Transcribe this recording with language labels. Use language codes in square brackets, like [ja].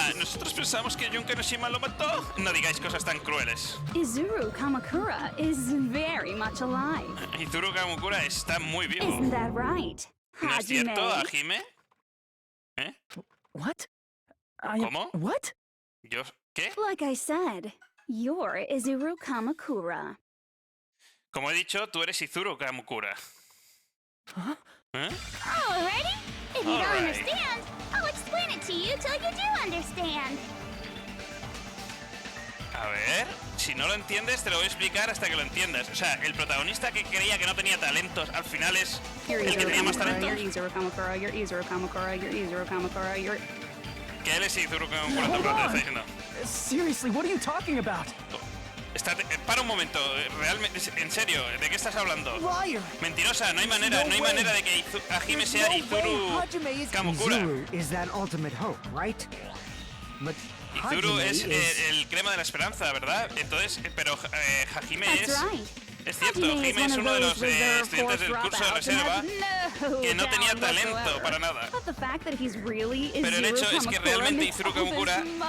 [es] Nosotros pensamos que Junko Enoshima lo mató. No digáis cosas tan crueles. [en] Izuru Kamukura is very much alive. [es] Izuru Kamukura está muy vivo. [en] Isn't that right? [es] ¿No es cierto, Hajime? ¿Eh? [en] What? [es] ¿Cómo? [en] What? [es] ¿Yo qué? [en] Like I said, you're Izuru Kamukura. [es] Como he dicho, tú eres Izuru Kamukura. Huh? ¿Eh? [en] Alrighty. If you don't understand, I'll explain it to you till you do understand. [es] A ver, si no lo entiendes, te lo voy a explicar hasta que lo entiendas. O sea, el protagonista que creía que no tenía talentos, al final es el que tenía más talentos. ¿Qué él es Izuru Kamukura? Te lo está diciendo. [en] Seriously, what are you talking about? [es] Para un momento, realmente, en serio, ¿de qué estás hablando? [en] Liar. [es] Mentirosa, no hay manera de que Hajime sea Izuru Kamukura. [en] Izuru is that ultimate hope, right? But [es] Izuru es el crema de la esperanza, ¿verdad? Entonces, pero Hajime es cierto, Hajime es uno de los estudiantes del curso de reserva que no tenía talento para nada. Pero el hecho es que realmente Izuru Kamukura...